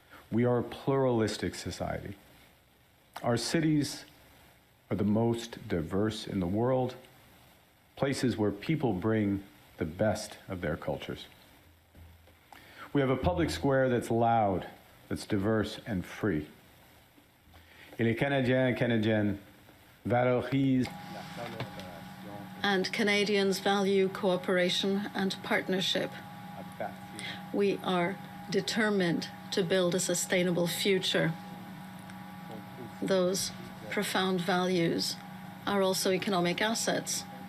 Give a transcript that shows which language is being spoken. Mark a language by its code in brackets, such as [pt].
[en] We are a pluralistic society. Our cities are the most diverse in the world, places where people bring the best of their cultures. We have a public square that's loud, that's diverse and free. [fr] Et les Canadiens et Canadiennes valorisent. [en] And Canadians value cooperation and partnership. We are determined to build a sustainable future. Those profound values are also economic assets.